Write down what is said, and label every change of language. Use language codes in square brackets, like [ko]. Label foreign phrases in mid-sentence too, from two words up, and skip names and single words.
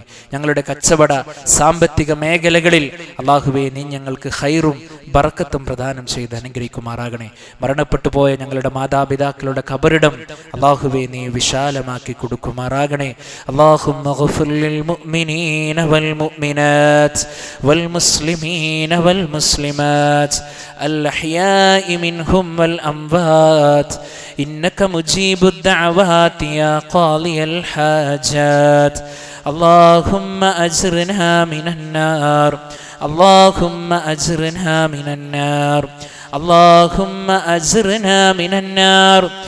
[ml] ഞങ്ങളുടെ കച്ചവട സാമ്പത്തിക മേഖലകളിൽ അല്ലാഹുവേ നീ ഞങ്ങൾക്ക് ഖൈറും ബറക്കത്തും പ്രദാനം ചെയ്ത് അനുഗ്രഹിക്കുമാറാകണേ. മരണപ്പെട്ടു പോയ ഞങ്ങളുടെ മാതാപിതാക്കളുടെ ഖബറിടം അല്ലാഹുവേ നീ വിശാലമാക്കി കൊടുക്കുമാറാകണേ. [ar] اللهم اغفر للمؤمنين وال المؤمنات والمسلمين والمسلمات الأحياء منهم والأموات إنك مجيب الدعوات يا قاضي الحاجات اللهم أجرنا من النار اللهم أجرنا من النار اللهم أجرنا من النار